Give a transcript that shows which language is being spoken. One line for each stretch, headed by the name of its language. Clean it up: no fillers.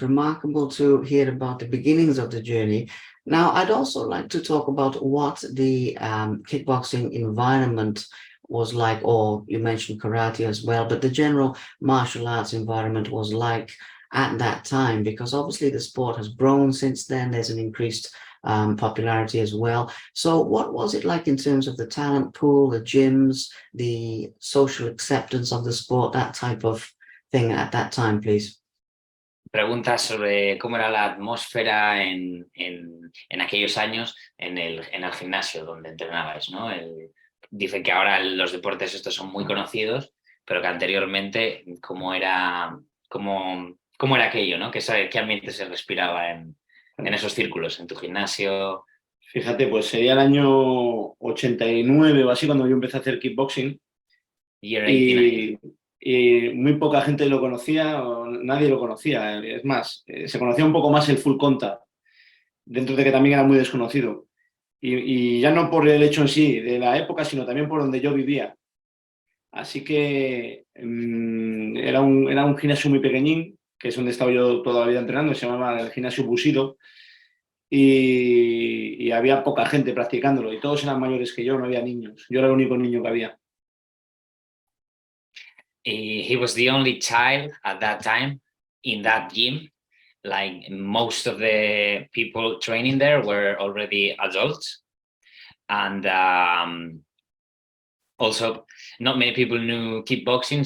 English: Remarkable to hear about the beginnings of the journey. Now, I'd also like to talk about what the kickboxing environment was like, or you mentioned karate as well, but the general martial arts environment was like at that time, because obviously the sport has grown since then. There's an increased popularity as well. So what was it like in terms of the talent pool, the gyms, the social acceptance of the sport, that type of thing at that time, please?
Spanish: Preguntas sobre cómo era la atmósfera en aquellos años en el gimnasio donde entrenabais, ¿no? Dice que ahora los deportes estos son muy conocidos, pero que anteriormente cómo era aquello, ¿no? ¿Qué ambiente se respiraba en esos círculos, en tu gimnasio? Fíjate, pues sería el año 89 o así cuando yo empecé a hacer kickboxing.
English: Year 89.
Spanish: Y muy poca gente lo conocía, o nadie lo conocía. Es más, se conocía un poco más el full contact, dentro de que también era muy desconocido. Y ya no por el hecho en sí de la época, sino también por donde yo vivía. Así que era un gimnasio muy pequeñín, que es donde estaba yo toda la vida entrenando, se llamaba el gimnasio Busido, y había poca gente practicándolo, y todos eran mayores que yo, no había niños. Yo era el único niño que había.
English: He was the only child at that time in that gym. Like most of the people training there were already adults. And also not many people knew kickboxing.